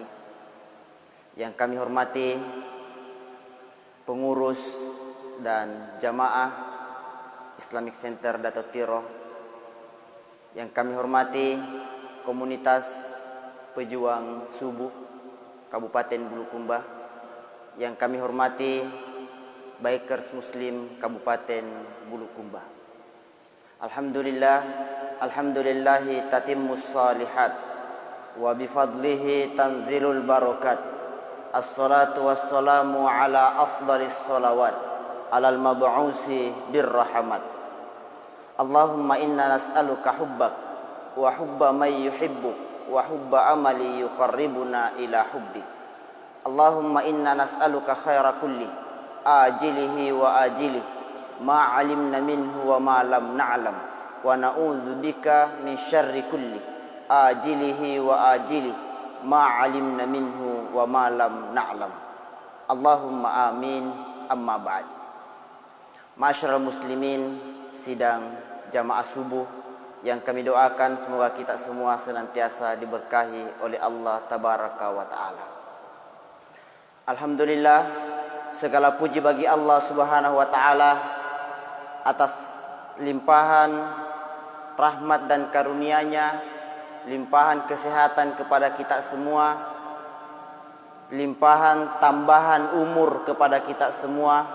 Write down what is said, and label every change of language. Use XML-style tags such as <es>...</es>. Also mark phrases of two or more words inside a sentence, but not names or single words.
<id>Yang kami hormati pengurus dan jamaah Islamic Center Dato' Tiro. Yang kami hormati komunitas pejuang subuh Kabupaten Bulukumba. Yang kami hormati Bikers Muslim Kabupaten Bulukumba.</id> <ar>الحمد لله تتم الصالحات وبفضله تنزل البركات. الصلاة والسلام على أفضل الصلوات على المبعوث بالرحمات. اللهم إنا نسألك حبك وحب من يحبك وحب عمل يقربنا إلى حبك. اللهم إنا نسألك خير كل عاجله وآجله ما علمنا منه وما لم نعلم ونعوذ بك من شر كل عاجله وآجله ما علمنا منه وما لم نعلم. اللهم آمين. أما بعد. معشر المسلمين,</ar> <id>sidang jamaah subuh yang kami doakan semoga kita semua senantiasa diberkahi oleh</id> <ar>الله تبارك وتعالى.</ar> <id>Alhamdulillah, segala puji bagi Allah</id> <ar>سبحانه وتعالى</ar> <id>atas limpahan rahmat dan karunia-Nya, limpahan kesehatan kepada kita semua, limpahan tambahan umur kepada kita semua.</id>